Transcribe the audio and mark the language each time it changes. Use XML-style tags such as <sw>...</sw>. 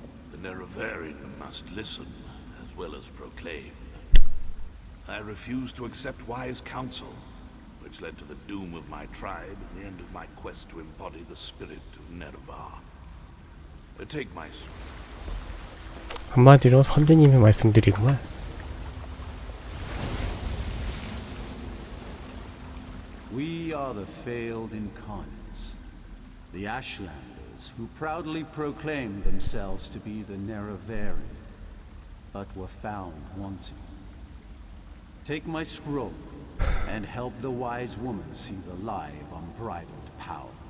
<en>The Nerevarine must listen as well as proclaim. I refuse to accept wise counsel, which led to the doom of my tribe and the end of my quest to embody the spirit of Nerevar. Take my...</en> <ko>한마디로 선생님의 말씀드리구만.</ko> <en>We are the failed incarnates, the Ashlanders who proudly proclaimed themselves to be the Nerevarine, but were found wanting. Take my scroll and help the wise woman see the lie of unbridled power.</en>